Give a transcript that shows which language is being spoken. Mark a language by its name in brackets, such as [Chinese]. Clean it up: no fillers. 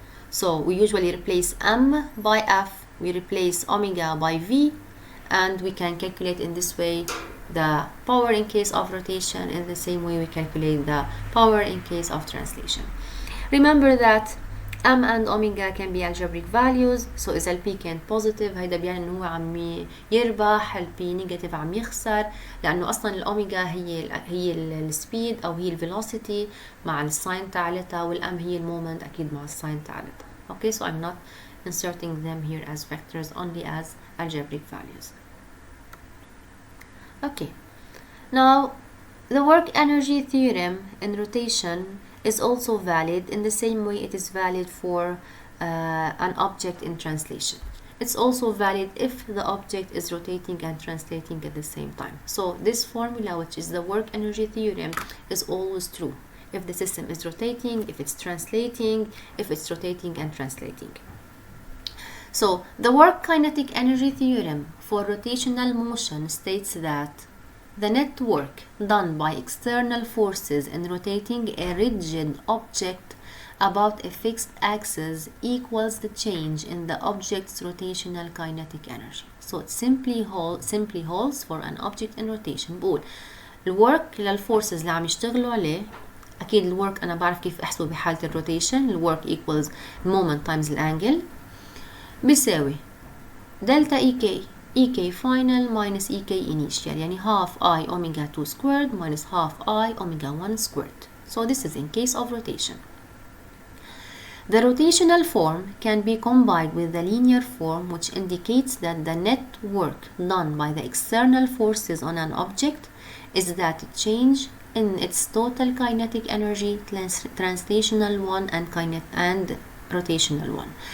[English] So we usually replace M by F, we replace omega by V, and we can calculate in this way the power in case of rotation. In the same way we calculate the power in case of translation. Remember that M and omega can be algebraic values. [Arabic] So إذا ال P كان positive هيدا بيعني إنه هو عم يربح، ال P negative عم يخسر، لأنه أصلا الأوميجا هي السبيد أو هي الفيلوسيتي مع الساين تاعلتها، والأم هي المومنت أكيد مع الساين تاعلتها. [English] Okay, so I'm not inserting them here as vectors, only as algebraic values. Okay, now the work energy theorem in rotation is also valid in the same way it is valid for an object in translation. It's also valid if the object is rotating and translating at the same time. So this formula, which is the work energy theorem, is always true if the system is rotating, if it's translating, if it's rotating and translating. So the work kinetic energy theorem for rotational motion states that the net work done by external forces in rotating a rigid object about a fixed axis equals the change in the object's rotational kinetic energy. So it simply holds for an object in rotation. [Arabic] بقول الwork للforces اللي عم يشتغلوا عليه، أكيد الwork أنا بعرف كيف أحسبه بحالة الروتيشن. [English] الwork equals moment times الانجل بيساوي delta EK final minus EK initial، يعني half I omega 2 squared minus half I omega 1 squared. So this is in case of rotation. The rotational form can be combined with the linear form, which indicates that the net work done by the external forces on an object is that change in its total kinetic energy, translational one and rotational one.